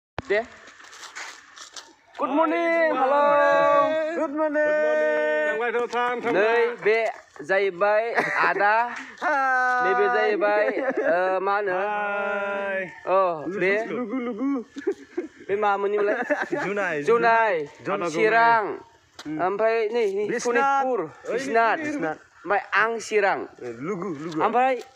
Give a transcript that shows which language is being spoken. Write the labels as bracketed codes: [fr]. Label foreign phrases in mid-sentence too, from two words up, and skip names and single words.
[en] deh. Good morning, halo. Good morning. [brx] Nei be जाहैबाय आदा नैबे जाहैबाय मा होनो बे बे मामोननिमोनलाय जुनाय चिरां ओमफ्राय नै सनितपुर बिसनाथ ओमफ्राय आं चिरां ओमफ्राय